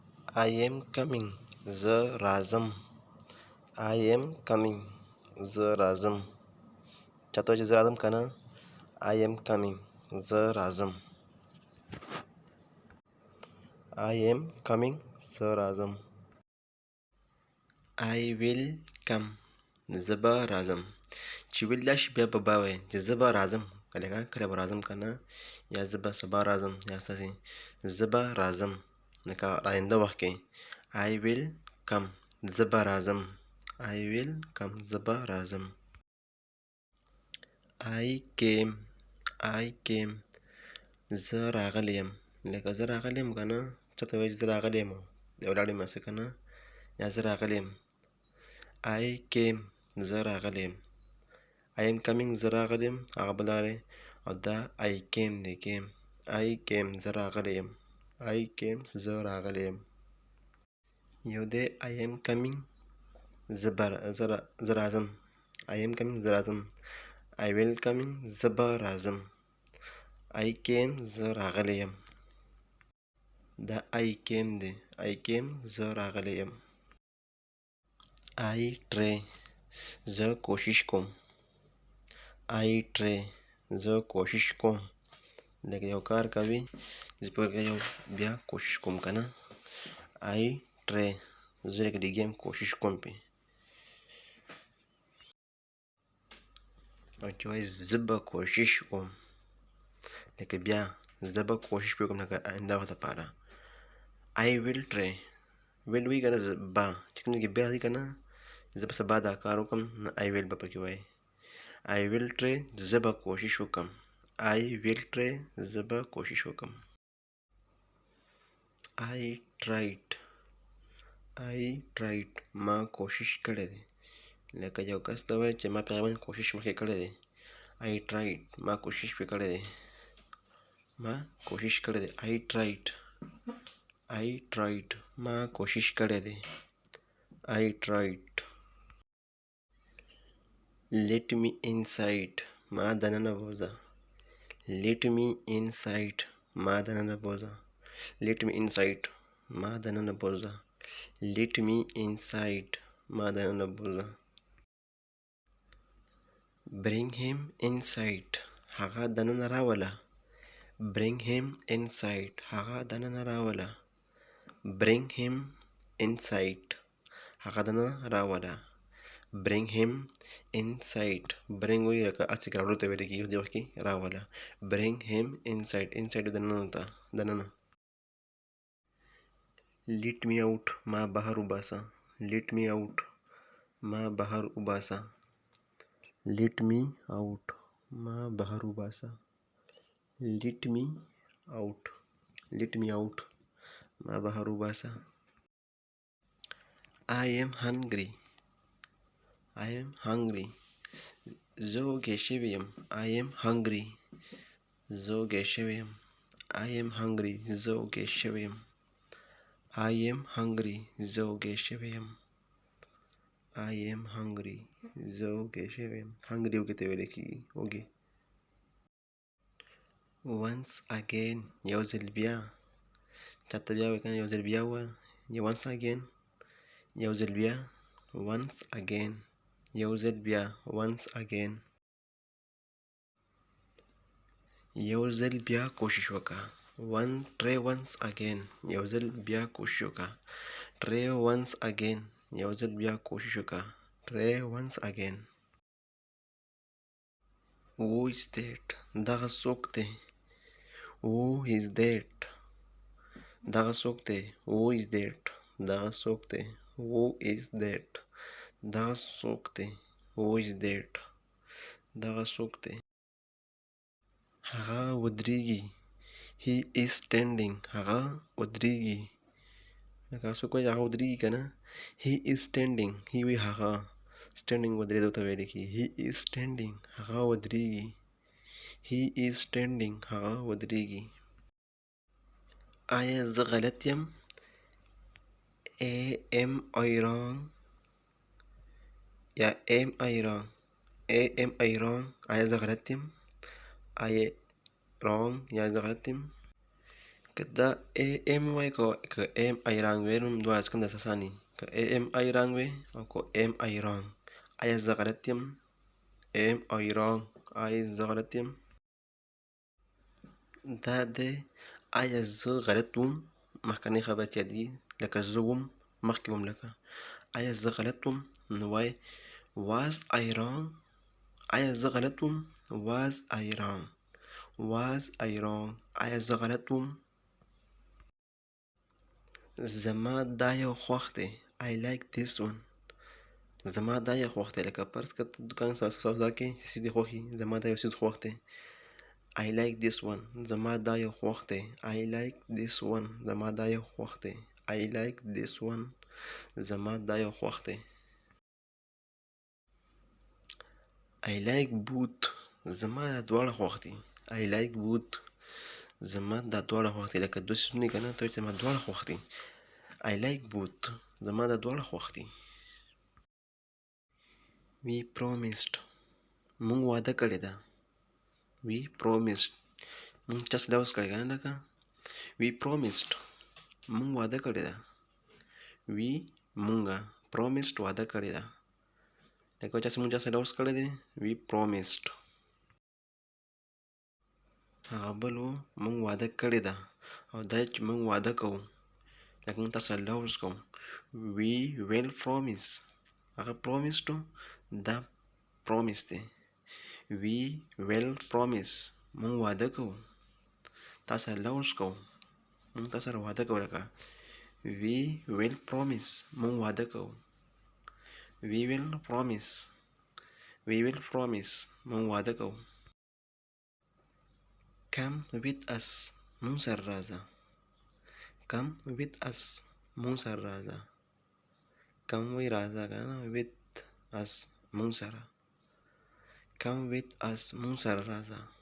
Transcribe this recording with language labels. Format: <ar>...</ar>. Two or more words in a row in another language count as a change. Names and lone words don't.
<en>I am coming.</en> <ps>زه راځم.</ps> <en>I am coming.</en> <ps>زه راځم. چاته وایي چې زه راځم که نه؟</ps> <en>I am coming.</en> <ps>زه راځم.</ps> <en>I am coming.</en> <ps>زه راځم.</ps> <en>I will come.</en> <ps>زه به راځم. چې will راشي بیا به با وایي چې زه به راځم. کله به راځم که نه، یا زه به سبا راځم، یا ستاسې زه به راځم. لکه آینده وخت کې</ps> <en>I will come.</en> <ps>زه به راځم.</ps> <en>I will come.</en> <ps>زه به راځم.</ps> <en>I came. I came.</en> <ps>زه راغلی یم. لکه زه راغلی یم که نه، چاته وایي چې زه راغلی یم یا ولاړ یم هسې که نه، یا زه راغلی یم.</ps> <en>I came.</en> <ps>زه راغلی یم.</ps> <en>I am coming.</en> <ps>زه راغلی یم هغه بل دی، او دا</ps> <en>I came</en> <ps>دی. came.</ps> <en>I came.</en> <ps>زه راغلی یم.</ps> <en>I came.</en> <ps>زه راغلی یم. یو دی</ps> <en>I am coming.</en> <ps>زه راځم.</ps> <en>I am coming.</en> <ps>زه راځم.</ps> <en>I will coming.</en> <ps>زه به راځم.</ps> <en>I came.</en> <ps>زه راغلی یم. دا</ps> <en>I came</en> <ps>دی.</ps> <en>I came.</en> <ps>زه راغلی یم.</ps> <en>I try.</en> <ps>زه کوشش کوم.</ps> <en>I try.</en> <ps>زه کوشش کوم. لکه یو کار کوي، زه پکې یو بیا کوشش کوم که نه.</ps> <en>I try.</en> <ps>زه لکه لګیا یم کوشش کوم پې. او چې وایي زه به کوشش کوم، لکه بیا زه به کوشش وکړم، لکه آینده وخت دپاره.</ps> <en>I will try.</en> <ps>will وایي که نه، به چې کوم ځای کې بیا راځي که نه، زه به سبا دا کار وکړم، نو</ps> <en>I will</en> <ps>به پکې وایي.</ps> <en>I will try.</en> <ps>زه به کوشش وکړم.</ps> <en>I will try.</en> <ps>زه به کوشش وکړم.</ps> <en>I tried. I tried.</en> <ps>ما کوشش کړی دی. لکه یو کس ته وایي چې ما په هغې باندې کوشش مخکې کړی دی.</ps> <en>I tried.</en> <ps>ما کوشش پې کړی دی. ما کوشش کړی دی.</ps> <en>I tried. I tried.</en> <ps>ما کوشش کړی دی.</ps> <en>I tried. Let me inside.</en> <ps>ما دننه بوځه.</ps> <en>Let me inside.</en> <ps>ما دننه بوځه.</ps> <en>Let me inside.</en> <ps>ما دننه بوځه.</ps> <en>Let me inside.</en> <ps>ما دننه بوځه.</ps> <en>Bring him inside.</en> <ps>هغه دننه راوله.</ps> <en>Bring him inside.</en> <ps>هغه دننه راوله.</ps> <en>Bring him inside.</en> <ps>هغه دننه راوله.</ps> <en>Bring him inside.</en> <ps>Bring وایي لکه هسې راوړلو ته ویل کېږي، دې وخت کې راوله.</ps> <en>Bring him inside. inside</en> <ps>دننه ته، دننه.</ps> <en>Let me out.</en> <ps>ما بهر وباسه.</ps> <en>Let me out.</en> <ps>ما بهر وباسه.</ps> <en>Let me out.</en> <ps>ما بهر وباسه.</ps> <en>Let me out. Let me out.</en> <ps>ما بهر وباسه.</ps> <en>I am hungry. I am hungry.</en> <ps>زه وږی شوی یم.</ps> <en>I am hungry.</en> <ps>زه وږی شوی یم.</ps> <en>I am hungry.</en> <ps>زه وږی شوی یم.</ps> <en>I am hungry.</en> <ps>زه وږی شوی یم.</ps> <en>I am hungry.</en> <ps>زه وږی شوی یم. hungry وږي ته ویل کېږي، وږي.</ps> <en>once again.</en> <ps>یو ځل بیا. چاته بیا وایي که نه، یو ځل بیا ووایه.</ps> <en>once again.</en> <ps>یو ځل بیا.</ps> <en>once again.</en> <ps>یو ځل بیا.</ps> <en>once again.</en> <ps>یو ځل بیا کوشش وکړه.</ps> <en>try once again.</en> <ps>یو ځل بیا کوشش وکړه.</ps> <en>try once again.</en> <ps>یو ځل بیا کوشش وکړه.</ps> <en>try once again. who is that.</en> <ps>دغه څوک دی.</ps> <en>who is that.</en> <ps>دغه څوک دی.</ps> <en>who is that.</en> <ps>دغه څوک دی.</ps> <en>who is that.</en> <ps>دغه څوک دی.</ps> <en>who is that.</en> <ps>دغه څوک دی. هغه ودرېږي.</ps> <en>he is standing.</en> <ps>هغه ودرېږي. لکه څوک وایي هغه ودرېږي که نه،</ps> <en>he is standing. he</en> <ps>وایي هغه. standing ودرېدو ته ویل کېږي.</ps> <en>he is standing.</en> <ps>هغه ودرېږي.</ps> <en>he is standing.</en> <ps>هغه ودرېږي. آیا زه غلط یم؟</ps> <en>am I wrong. یا am I wrong. am I wrong.</en> <ps>آیا زه غلط یم؟</ps> <en>I wrong.</en> <ps>یا زه غلط یم. که دا AM وای که MI رانګ وای نو دواړه کوم د اساساني که AMI رانګ وای او که MI رانګ آیا زه غلط یم MI رانګ آیا زه غلط یم دا دی آیا زه غلط وم مخکنۍ خبرې چې دي لکه زه وم مخکې وم لکه آیا زه غلط وم نو وای</ps> <en>was I wrong</en> <ps>آیا زه غلط وم</ps> <en>was I wrong was I wrong</en> <ps>آیا زه غلط وم زما دا یو خوښ دی</ps> <en>I like this one</en> <ps>زما دا یو خوښ دی لکه فرض کړه ته دوکان سودا کې څه دې خوښي زما دا یو څیز خوښ دی</ps> <en>I like this one</en> <ps>زما دا یو خوښ دی</ps> <en>I like this one</en> <ps>زما دا یو خوښ دی</ps> <en>I like this one</en> <ps>زما دا یو خوښ دی</ps> <en>I like both</en> <ps>زما دا دواړه خوښ دي</ps> <en>I like both</en> <ps>زما دا دواړه خوښ دي لکه دوه څیزونه که نه ته وایې زما دواړه خوښ دي</ps> <en>I like both</en> <ps>زما دا دواړه خوښ دي</ps> <en>We promised</en> <ps>مونږ واده کړې ده</ps> <en>We promised</en> <ps>مونږ چا سره اوس کړی که نه لکه</ps> <en>We promised</en> <ps>مونږ واده کړې ده We مونږه promised واده کړې ده لکه چا مونږ چا سره اوس کړی دی</ps> <en>We promised</en> <ps>هغه بل و مونږ واده کړې ده او دا چې مونږ واده کوو لکه مونږ تاسو سره لوز کوو</ps> <en>We will promise</en> <ps>هغه promised و دا promise دی</ps> <en>We will promise</en> <ps>مونږ واده کوو تاسو سره لوز کوو مونږ تاسو سره واده کوو لکه</ps> <en>We will promise</en> <ps>مونږ واده کوو</ps> <en>We will promise We will promise</en> <ps>مونږ واده کوو</ps> <en>Come with us</en> <ps>مونږ سره راځه</ps> <en>Come with us</en> <ps>مونږ سره راځه Come وی راځه که نه</ps> <en>with us</en> <ps>مونږ سره</ps> <en>Come with us</en> <ps>مونږ سره راځه</ps>